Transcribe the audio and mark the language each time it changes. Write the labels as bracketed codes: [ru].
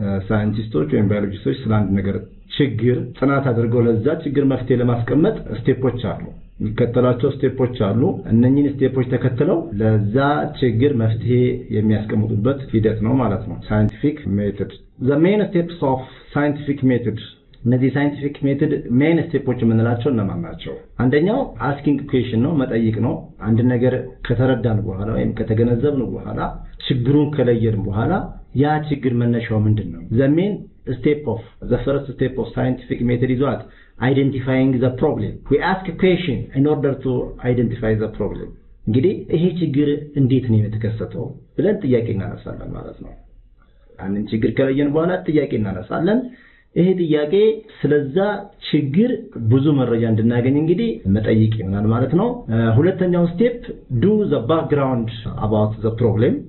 [am] ሳይንቲስቶች ወይም ባዮሎጂስቶች ስለአንድ ነገር ችግር ጥናት አድርገው ለዛ ችግር መፍትሄ ለማስቀመጥ ስቴፖች አሉ፣ የሚከተላቸው ስቴፖች አሉ። እነኚህን ስቴፖች ተከትለው ለዛ ችግር መፍትሄ የሚያስቀምጡበት ሂደት ነው ማለት ነው scientific method። [en] the main steps of scientific method። [am] እነዚህ ሳይንቲፊክ ሜተድ ሜን ስቴፖች የምንላቸው እነማን ናቸው? አንደኛው አስኪንግ ኩዌሽን ነው፣ መጠይቅ ነው። አንድ ነገር ከተረዳን በኋላ ወይም ከተገነዘብን በኋላ ችግሩን ከለየን በኋላ ያ ችግር መነሻው ምንድነው? [en] the main step of the first step of scientific method is what? Identifying the problem. We ask a question in order to identify the problem። [am] እንግዲህ ይሄ ችግር እንዴት ነው የተከሰተው ብለን ጥያቄ እናነሳለን ማለት ነው። አንን ችግር ከለየን በኋላ ጥያቄ እናነሳለን። ይሄ ጥያቄ ስለዛ ችግር ብዙ መረጃ እንድናገኝ እንግዲህ መጠይቅ ይሆናል ማለት ነው። ሁለተኛው ስቴፕ [en] do the background about the problem.